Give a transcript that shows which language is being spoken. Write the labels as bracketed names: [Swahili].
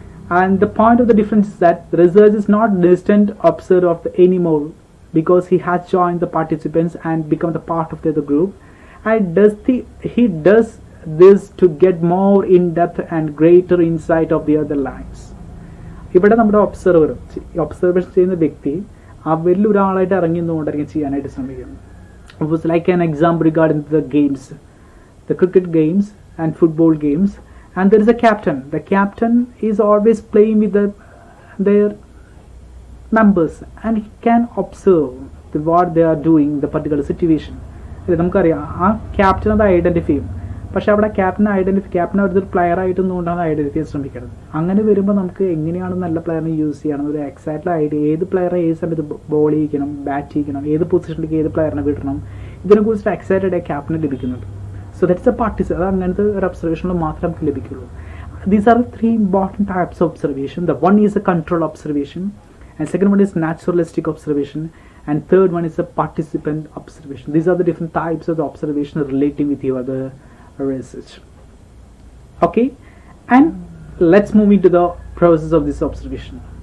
[English] And the point of the difference is that the researcher is not distant observer of the anymore, because he has joined the participants and become the part of the other group, and he does this to get more in-depth and greater insight of the other lives. [Malayalam] ഇവിടെ നമ്മുടെ observation ചെയ്യുന്ന വ്യക്തി അവരിൽ ഒരാളായിട്ട് ഇറങ്ങി നിന്നുകൊണ്ടിരിക്കും ചെയ്യാനായിട്ട് ശ്രമിക്കുന്നു. [English] Like an example regarding the games, the cricket games and football games, and there is a captain. The captain is always playing with their members, and he can observe what they are doing in the particular situation. [Malayalam] നമുക്കറിയാം ആ captain അത് identify ചെയ്യും. പക്ഷെ അവിടെ captain ഒരു player ആയിട്ടൊന്നുകൊണ്ടാണ് identify ചെയ്യാൻ ശ്രമിക്കുന്നത്. അങ്ങനെ വരുമ്പോൾ നമുക്ക് എങ്ങനെയാണ് നല്ല പ്ലെയറിനെ യൂസ് ചെയ്യണം, ഒരു എക്സാക്ട് ഐഡിയ, ഏത് പ്ലെയറെ ഏത് സമയത്ത് ബോൾ ചെയ്യിക്കണം, ബാറ്റ് ചെയ്യിക്കണം, ഏത് പൊസിഷനിലേക്ക് ഏത് പ്ലെയറിനെ വിടണം, ഇതിനെക്കുറിച്ച് എക്സാക്ട് ഐഡിയ ക്യാപ്റ്റന് ലഭിക്കുന്നുണ്ട്. [English] So that's a participant. [Malayalam] അത് അങ്ങനത്തെ ഒരു ഒബ്സർവേഷനിൽ മാത്രമേ നമുക്ക് ലഭിക്കുള്ളൂ. [English] These are the three important types of observation. The one is a control observation, and second one is naturalistic observation, and third one is a participant observation. These are the different types of the observation relating with your other research. Okay, and let's move into the process of this observation.